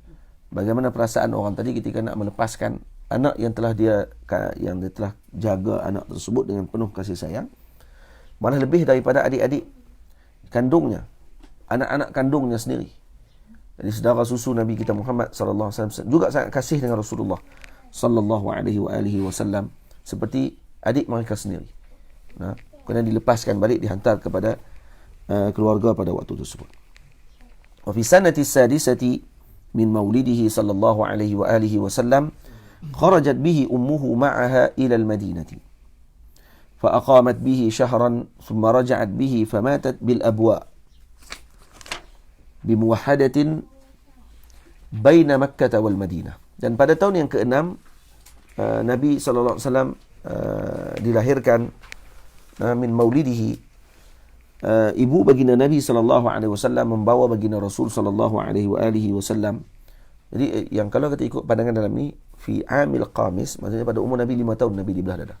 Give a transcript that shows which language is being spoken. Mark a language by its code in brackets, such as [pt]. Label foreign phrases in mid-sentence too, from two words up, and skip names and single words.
[ms] Bagaimana perasaan orang tadi ketika nak melepaskan anak yang telah dia jaga anak tersebut dengan penuh kasih sayang. Malah lebih daripada adik-adik kandungnya, anak-anak kandungnya sendiri. Jadi saudara susu Nabi kita Muhammad [ar] صلى الله عليه وسلم [ms] juga sangat kasih dengan Rasulullah [ar] صلى الله عليه وسلم [ms] seperti adik mereka sendiri. Nah, kemudian dilepaskan balik, dihantar kepada keluarga pada waktu tersebut. [ar] وفي سنة سادسة من مولده صلى الله عليه وسلم خرجت به أمه معها إلى المدينة. فأقامت به شهرا ثم رجعت به فماتت بالأبواء بموحدة بين مكة والمدينة. [ms] Dan pada tahun yang ke-6 Nabi [ar] صلى الله عليه وسلم [ms] dilahirkan [ar] من مولده. [ms] Ibu baginda Nabi [ar] صلى الله عليه وسلم [ms] membawa baginda Rasul [ar] صلى الله عليه وسلم. [ms] Jadi yang kalau kita ikut pandangan dalam ni fi amil qamis, maksudnya pada umur Nabi 5 tahun Nabi dibelah dada.